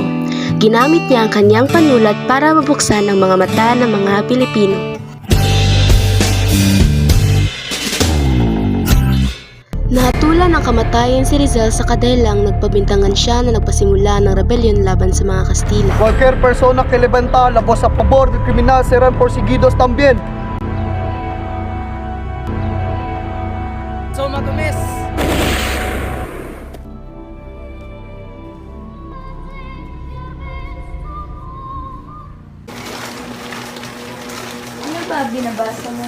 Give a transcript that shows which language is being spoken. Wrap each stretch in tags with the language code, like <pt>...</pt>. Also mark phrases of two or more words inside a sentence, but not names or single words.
<tl>Ginamit niya ang kanyang panulat para mabuksan ang mga mata ng mga Pilipino. Nahatulan ang kamatayan si Rizal sa kadahilang nagpabintangan siya na nagpasimula ng rebellion laban sa mga Kastila.</tl> <es>Cualquier persona que levanta la voz a favor del criminal serán perseguidos también.</es> <tl>So, matumis! Ano ba binabasa mo?</tl>